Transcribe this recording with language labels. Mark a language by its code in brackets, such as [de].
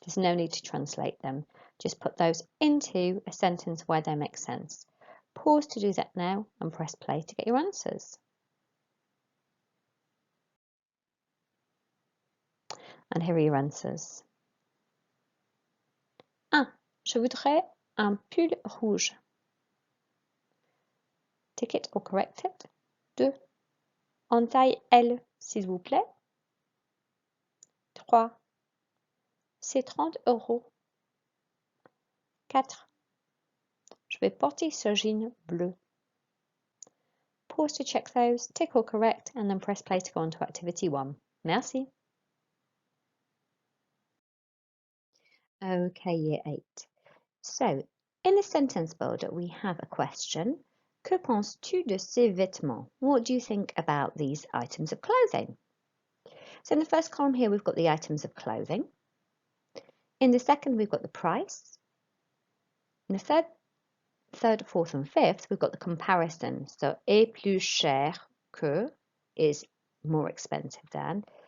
[en] There's no need to translate them. Just put those into a sentence where they make sense. Pause to do that now and press play to get your answers. And here are your answers. 1. [fr] Je voudrais un pull rouge. [en] Tick it or correct it. [fr] 2. En taille L, s'il vous plaît. 3. C'est 30 €. 4. Je vais porter ce jean bleu. [en] Pause to check those, tick or correct, and then press play to go on to activity 1. Merci. Okay, year 8. So, in the sentence builder, we have a question. [fr] Que penses-tu de ces vêtements? [en] What do you think about these items of clothing? So in the first column here, we've got the items of clothing. In the second, we've got the price. In the third, fourth, and fifth, we've got the comparison. So, [fr] est plus cher que [en] is more expensive than.